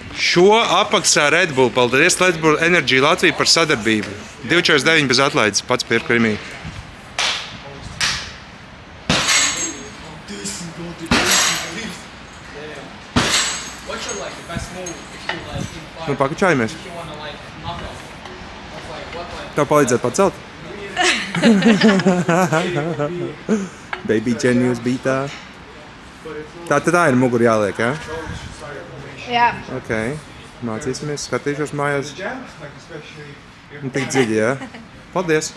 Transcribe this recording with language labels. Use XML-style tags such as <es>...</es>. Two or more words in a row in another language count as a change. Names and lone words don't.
<lv>Šo apmaksā Red Bull. Paldies Red Bull Energy Latvija par sadarbību. 2,49 bez atlaides. Pats pirku Rimī.</lv> <en>What's your like the best move if you like in five?</en> <lv>Nu, pakačājamies.</lv> <en>If you wanna like knock out? What's like what like?</en> <lv>Tev palīdzēt pacelt? Baby Genius beatā. Tā ir muguri jāliek, jā? Jā. Ok. Mācīsimies, skatīšos mājās. Nu, tik dziļi, jā? Paldies.</lv>